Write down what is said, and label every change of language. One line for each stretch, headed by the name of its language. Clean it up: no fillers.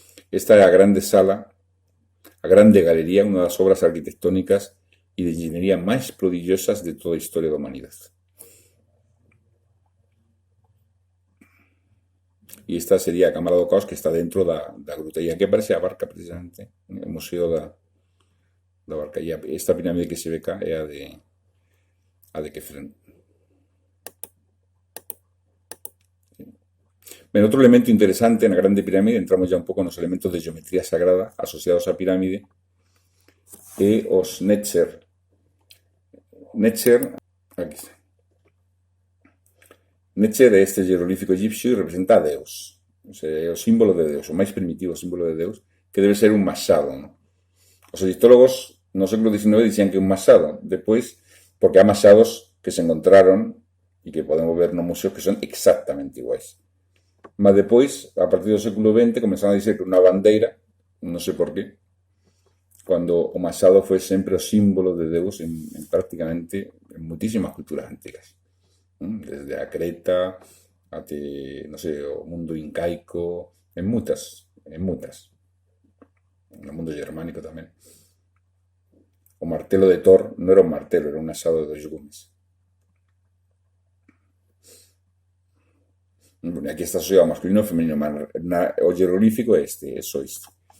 Spanish: Esta es la grande sala, la grande galería, una de las obras arquitectónicas y de ingeniería más prodigiosas de toda la historia de la humanidad. Y esta sería
Galician: a Cámara do Caos, que está dentro da gruta. E aquí aparece a barca, precisamente, el museo da barca. E esta pirámide que se ve acá é a de Kefren. Ben, outro elemento interesante na grande pirámide, entramos ya un pouco nos elementos de geometría sagrada asociados á pirámide, e os Netzer. Netzer, aquí está. Netzer é este jeroglífico egipcio e representa a Deus. O sea, é o símbolo de Deus, o máis primitivo símbolo de Deus, que debe ser un machado, ¿no? Os egiptólogos no século XIX dicían que un machado, despois, porque há machados que se encontraron e que podemos ver no museo que son exactamente iguais. Mas depois, a partir do século XX, comezaron a dizer que unha bandeira, non sei por qué, cando o machado foi sempre o símbolo de Deus en prácticamente en muitísimas culturas antigas. Desde a Creta até, non sei, o mundo incaico, en muitas. No mundo germánico tamén. O martelo de Thor non era un martelo, era un asado de 2 gumes. Bueno, aquí está asociado masculino e femenino, o jeroglífico é este, é só isto.